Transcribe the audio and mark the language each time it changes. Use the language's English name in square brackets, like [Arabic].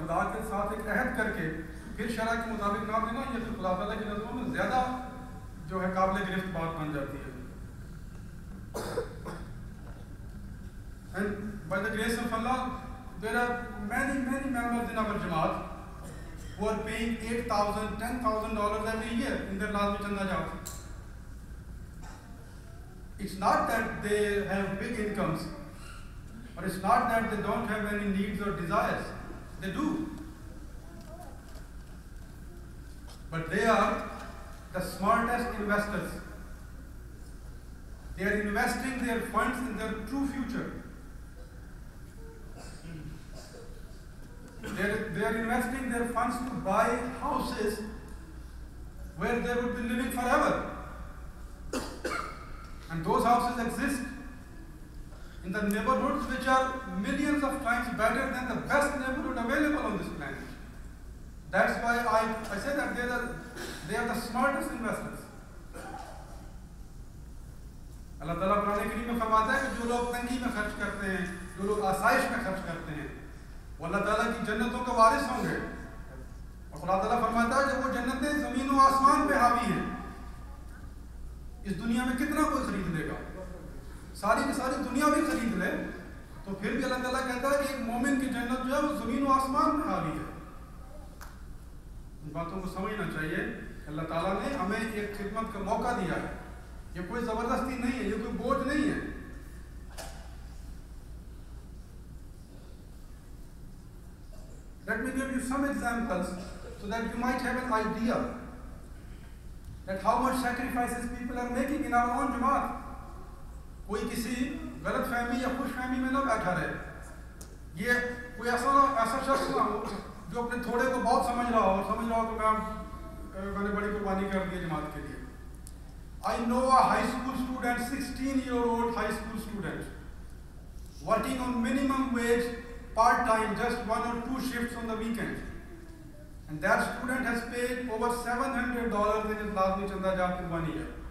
[Urdu] خدا کے ساتھ ایک عہد کر کے پھر شرح کے مطابق نہ دینا, یہ پھر خدا تعالیٰ کی نظروں میں زیادہ جو ہے قابل گرفت بات بن جاتی ہے. [English] And by the grace of Allah, there are many members in our Jamaat who are paying $8,000, $10,000 every year in their lazmi chanda jobs. It's not that they have big incomes, or it's not that they don't have any needs or desires. They do. But they are the smartest investors. They are investing their funds in their true future. They are investing their funds to buy houses where they would be living forever. And those houses exist in the neighborhoods which are millions of times better than the best neighborhood available on this planet. That's why I say that they are the smartest investors. [Urdu] اللہ تعالیٰ قرآن کریم میں فرماتا ہے کہ جو لوگ تنگی میں خرچ کرتے ہیں, جو لوگ آسائش میں خرچ کرتے ہیں, وہ اللہ تعالیٰ کی جنتوں کے وارث ہوں گے. اور خدا تعالیٰ فرماتا ہے کہ وہ جنتیں زمین و آسمان پہ حاوی ہیں. اس دنیا میں کتنا کوئی خرید لے گا؟ ساری کی ساری دنیا بھی خرید لے تو پھر بھی اللہ تعالیٰ کہتا ہے کہ ایک مومن کی جنت جو ہے وہ زمین و آسمان پہ حاوی ہے. ان باتوں کو سمجھنا چاہیے. اللہ تعالیٰ نے ہمیں ایک خدمت کا موقع دیا ہے. یہ کوئی زبردستی نہیں ہے, یہ کوئی بوجھ نہیں ہے. [English] Let me give you some examples so that you might have an idea that how much sacrifices people are making in our own Jamaat. [Urdu] کوئی کسی غلط فہمی یا خوش فہمی میں نہ بیٹھا رہے. یہ کوئی ایسا شخص نہ ہو جو اپنے تھوڑے کو بہت سمجھ رہا ہو کہ میں نے بڑی قربانی کر دی جماعت کے لیے. [English] I know a high school student, 16-year-old high school student, working on minimum wage part-time, just 1 or 2 shifts on the weekend. And that student has paid over $700 in his Lazmi Chanda Jat in 1 year.